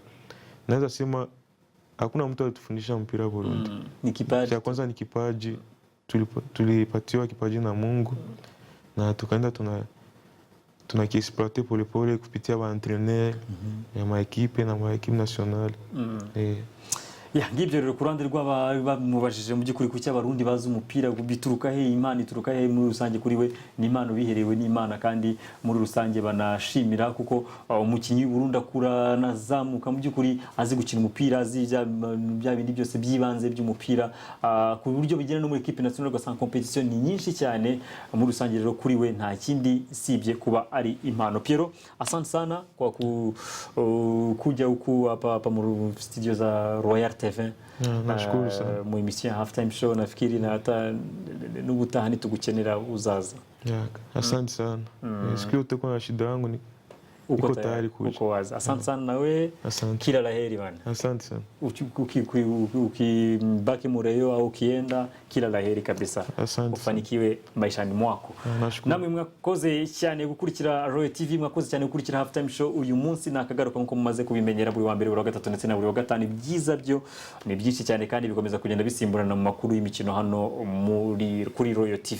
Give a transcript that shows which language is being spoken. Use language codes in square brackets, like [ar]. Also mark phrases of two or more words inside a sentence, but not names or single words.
[sw] Naweza sema hakuna mtu alitufundisha mpira Burundi. Ni kipaji. Cha kwanza ni kipaji. Tulipatiwa kipaji na Mungu na tukaenda tunakiexploiter polepole kupitia ba entraîneur ya maekipe na maekipe nationale. [rw] Ngibyo rero kurande rw'abamubajije mu by'ukuri kuki abarundi bazi umupira bituruka he, Imana ituruka he muri rusange kuri we, ni Imana biherewe n'Imana kandi muri rusange banashimira kuko umukinnyi Burundi akura nazamuka mu by'ukuri azi gukina umupira, azi bya bindi byose byibanze by'umupira ku buryo bigera no muri equipe nationale ugasanga competition ni nyinshi cyane. Muri rusange rero kuri we nta kindi sibye kuba ari impano. Piero, [sw] asante sana kwa kuja huku hapa mu studio za Royal TV. Nashukuru sana. [rw] Mu emission Half Time Show [sw] nafikiri na hata [rw] n'ubutaha nitugukenera uzaza. [sw] Asante sana. Siku yote kuna shida yangu iko tayari kuja. Uko wazi. Asante sana nawe. Asante. Kila laheri bana. Asante sana. Ukibaki Mureyo au ukienda, kila laheri kabisa. Asante. Ufanikiwe maishani mwako. Nashukuru. [rw] Namwe mwakoze cyane gukurikira Royal TV, mwakoze cyane gukurikira Half Time Show uyu munsi, nakagaruka nkuko mumaze kubimenyera buri wa mbere, buri wa gatatu ndetse na buri wa gatanu. Byiza byo ni byinshi cyane kandi bikomeza kugenda bisimburana mu makuru y'imikino hano kuri Royal TV.